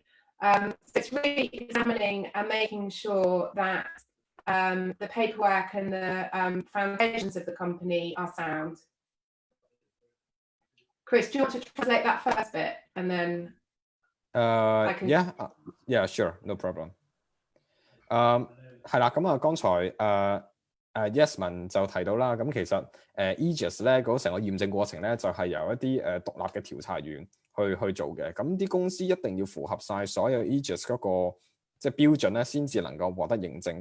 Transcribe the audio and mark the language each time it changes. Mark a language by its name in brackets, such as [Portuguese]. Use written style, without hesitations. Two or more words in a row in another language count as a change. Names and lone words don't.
[English] So it's really examining and making sure that the paperwork and the foundations of the company are sound. Chris, do you want to translate that first bit and then I can... Yeah, sure, no problem. [Cantonese] 係啦，咁剛才Yasemin 就提到啦，咁其實AEGIS 咧嗰成個驗證過程咧就係由一啲獨立嘅調查員去做嘅，咁啲公司一定要符合晒所有 AEGIS 嗰個即係標準咧，先至能夠獲得認證。